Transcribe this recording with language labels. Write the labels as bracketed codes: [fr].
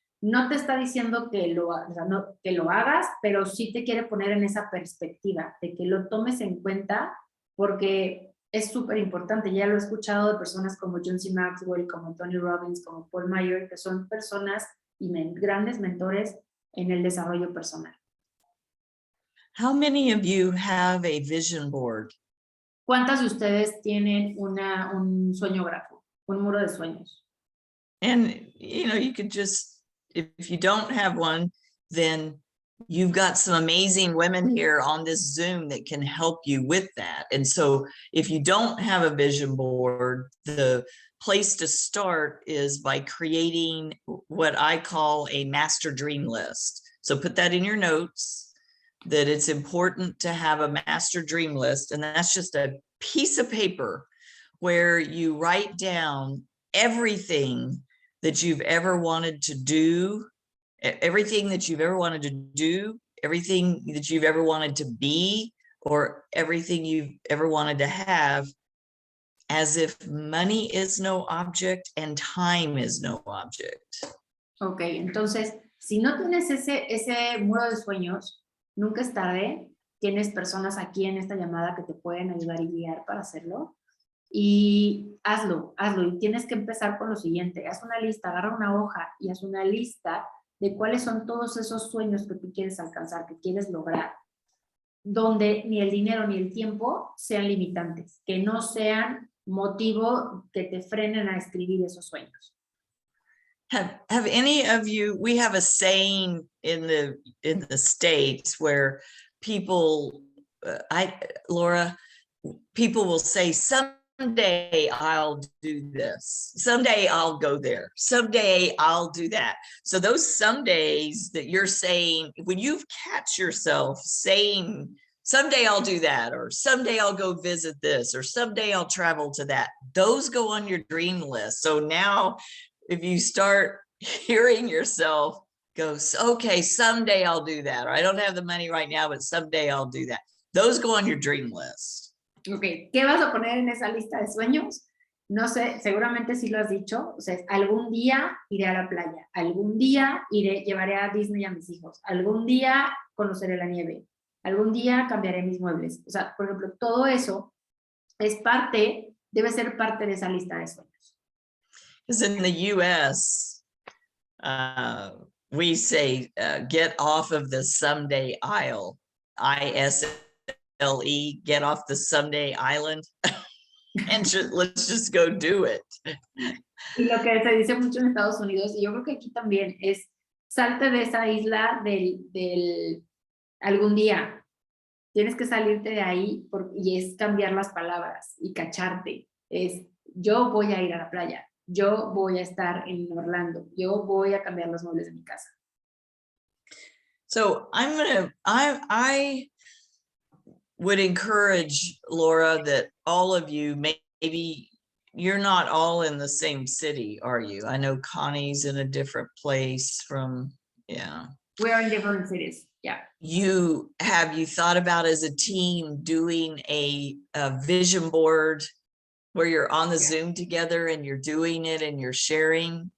[es] No te está diciendo que que lo hagas, pero sí te quiere poner en esa perspectiva de que lo tomes en cuenta, porque es súper importante. Ya lo he escuchado de personas como John C. Maxwell, como Tony Robbins, como Paul Meyer, que son personas y grandes mentores en el desarrollo personal. [en] How many of you have a vision board? [es] ¿Cuántas de ustedes tienen un sueñógrafo, un muro de sueños? [en] And, you could just, if you don't have one, then you've got some amazing women here on this Zoom that can help you with that. And so if you don't have a vision board, the place to start is by creating what I call a master dream list. So put that in your notes, that it's important to have a master dream list. And that's just a piece of paper where you write down everything that you've ever wanted to do, everything that you've ever wanted to do, everything that you've ever wanted to be, or everything you've ever wanted to have, as if money is no object and time is no object. [es] Ok, entonces, si no tienes ese muro de sueños, nunca es tarde. Tienes personas aquí en esta llamada que te pueden ayudar y guiar para hacerlo. Y hazlo. Y tienes que empezar con lo siguiente. Haz una lista, agarra una hoja y haz una lista de cuáles son todos esos sueños que tú quieres alcanzar, que quieres lograr, donde ni el dinero ni el tiempo sean limitantes, que no sean motivo que te frenen a escribir esos sueños. [en] Have any of you, we have a saying in the States where people, Laura, people will say, someday I'll do this. Someday I'll go there. Someday I'll do that. So those some days that you're saying, when you catch yourself saying, someday I'll do that, or someday I'll go visit this, or someday I'll travel to that, those go on your dream list. So now if you start hearing yourself go, okay, someday I'll do that, or I don't have the money right now, but someday I'll do that, those go on your dream list. [es] Ok, ¿qué vas a poner en esa lista de sueños? No sé, seguramente sí lo has dicho. O sea, algún día iré a la playa, algún día llevaré a Disney a mis hijos, algún día conoceré la nieve, algún día cambiaré mis muebles. O sea, por ejemplo, todo eso debe ser parte de esa lista de sueños. [en] Because in the US, we say, get off of the someday isle, ISLE, get off the someday island, and let's just go do it. [es] Y lo que se dice mucho en Estados Unidos, y yo creo que aquí también, es salte de esa isla del algún día. Tienes que salirte de ahí y es cambiar las palabras y cacharte. Es yo voy a ir a la playa. Yo voy a estar en Orlando. Yo voy a cambiar los muebles de mi casa. [en] So I would encourage, Laura, that all of you, maybe you're not all in the same city, are you? I know Connie's in a different place from, yeah. We are in different cities, yeah. You thought about as a team doing a vision board where you're on the Zoom together and you're doing it and you're sharing?